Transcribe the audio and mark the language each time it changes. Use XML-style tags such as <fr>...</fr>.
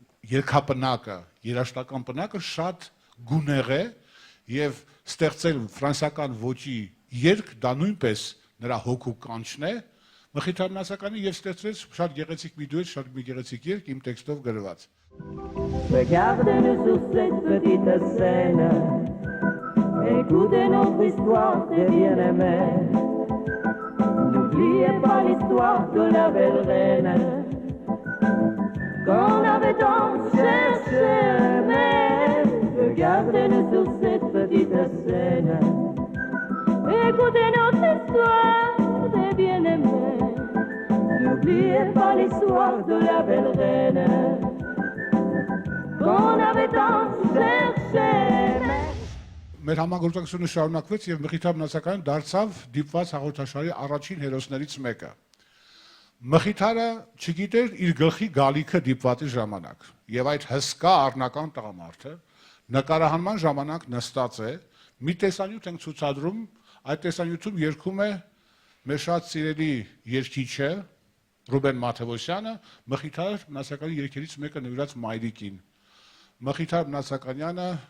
<hy>երգապնակը, երաժշտական պնակը շատ գունեղ է եւ ստեղծել ֆրանսիական ոճի երգ դա նույնպես նրա հոգու կանչն է Մխիթար Մնացականի եւ ստեղծվեց շատ գեղեցիկ մի դուետ, շատ մի գեղեցիկ երգ իմ տեքստով գրված։</hy> <fr>Regardez-nous sur cette petite scène, écoutez notre histoire de bien-aimés. N'oubliez pas l'histoire de la belle reine qu'on avait tant cherché, mais regardez-nous sur cette petite scène, écoutez notre histoire de bien-aimés. N'oubliez pas l'histoire de la belle reine qu'on avait tant cherché.</fr> <hy>Մեր համագործակցությունը շարունակվեց եւ Մխիթար Մնացականին դարձավ դիպված հաղորդաշարի առաջին հերոսներից մեկը։ Մխիթարը չգիտեր իր գլխի գալիքը դիպվածի ժամանակ եւ այդ հսկա առնական տղամարդը նկարահանման ժամանակ նստած է, մի տեսանյութ ենք ցուցադրում, այդ տեսանյութում երգում է մեր շատ սիրելի երգիչը Ռուբեն Մաթևոսյանը, Մխիթար Մնացականի երգերից մեկը նվիրած մայրիկին։ Մխիթար Մնացականյանը</hy>